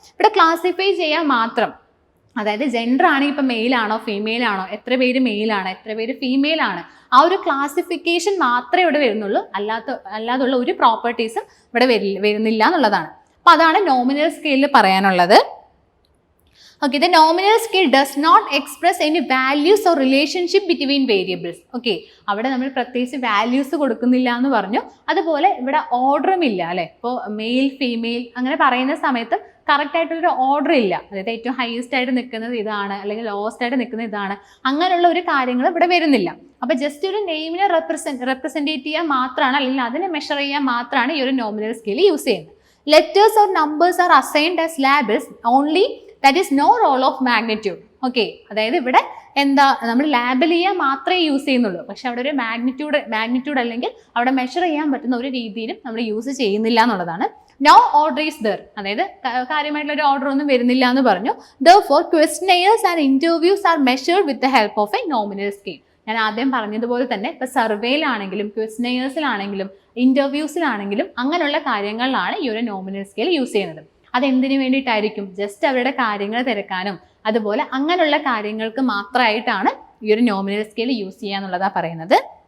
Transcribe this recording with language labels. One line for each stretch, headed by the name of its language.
Malayalam: ഇവിടെ ക്ലാസിഫൈ ചെയ്യാൻ മാത്രം, അതായത് ജെൻഡർ ആണെങ്കിൽ ഇപ്പൊ മെയിൽ ആണോ ഫീമെയിൽ ആണോ, എത്ര പേര് മെയിൽ ആണ് എത്ര പേര് ഫീമെയിൽ ആണ്, ആ ഒരു ക്ലാസിഫിക്കേഷൻ മാത്രമേ ഇവിടെ വരുന്നുള്ളൂ. അല്ലാതുള്ള ഒരു പ്രോപ്പർട്ടീസും ഇവിടെ വരുന്നില്ല എന്നുള്ളതാണ്. അപ്പൊ അതാണ് നോമിനൽ സ്കെയിലിൽ പറയാനുള്ളത്.
English: Okay, the nominal scale does not express any values or relationship between variables.
Malayalam: Okay, അവിടെ നമ്മൾ പ്രത്യേകിച്ച് വാല്യൂസ് കൊടുക്കുന്നില്ല എന്ന് പറഞ്ഞു. അതുപോലെ ഇവിടെ ഓർഡറും ഇല്ല അല്ലെ. ഇപ്പോൾ മെയിൽ ഫീമെയിൽ അങ്ങനെ പറയുന്ന സമയത്ത് കറക്റ്റ് ആയിട്ടൊരു ഓർഡർ ഇല്ല. അതായത് ഏറ്റവും ഹയസ്റ്റ് ആയിട്ട് നിൽക്കുന്നത് ഇതാണ് അല്ലെങ്കിൽ ലോവസ്റ്റ് ആയിട്ട് നിൽക്കുന്നത് ഇതാണ്, അങ്ങനെയുള്ള ഒരു കാര്യങ്ങൾ ഇവിടെ വരുന്നില്ല. അപ്പൊ ജസ്റ്റ് ഒരു നെയിമിനെ റെപ്രസെന്റേറ്റ് ചെയ്യാൻ മാത്രമാണ് അല്ലെങ്കിൽ അതിനെ മെഷർ ചെയ്യാൻ മാത്രമാണ് ഈ ഒരു നോമിനൽ സ്കെയിൽ യൂസ് ചെയ്യുന്നത്.
English: Letters or numbers are assigned as labels only that is no role of magnitude.
Malayalam: Okay, അതായത് ഇവിടെ എന്താ നമ്മൾ ലാബിൽ ചെയ്യാൻ മാത്രമേ യൂസ് ചെയ്യുന്നുള്ളൂ, പക്ഷെ അവിടെ ഒരു മാഗ്നിറ്റ്യൂഡ് അല്ലെങ്കിൽ അവിടെ മെഷർ ചെയ്യാൻ പറ്റുന്ന ഒരു രീതിയിലും നമ്മൾ യൂസ് ചെയ്യുന്നില്ല എന്നുള്ളതാണ്.
English: no order is there,
Malayalam: അതായത് കാര്യമായിട്ടുള്ള ഒരു ഓർഡർ ഒന്നും വരുന്നില്ല എന്ന് പറഞ്ഞു.
English: Therefore, questionnaires and interviews are measured with the help of a nominal scale.
Malayalam: ഞാൻ ആദ്യം പറഞ്ഞതുപോലെ തന്നെ ഇപ്പൊ സർവേയിലാണെങ്കിലും ക്വസ്റ്റനെയേഴ്സിലാണെങ്കിലും ഇന്റർവ്യൂസിലാണെങ്കിലും അങ്ങനെയുള്ള കാര്യങ്ങളിലാണ് ഈ ഒരു നോമിനൽ സ്കെയിൽ യൂസ് ചെയ്യുന്നത്. അതെന്തിനു വേണ്ടിയിട്ടായിരിക്കും? ജസ്റ്റ് അവരുടെ കാര്യങ്ങൾ തിരക്കാനും അതുപോലെ അങ്ങനെയുള്ള കാര്യങ്ങൾക്ക് മാത്രമായിട്ടാണ് ഈ ഒരു നോമിനൽ സ്കെയിൽ യൂസ് ചെയ്യുക എന്നുള്ളതാണ് പറയുന്നത്.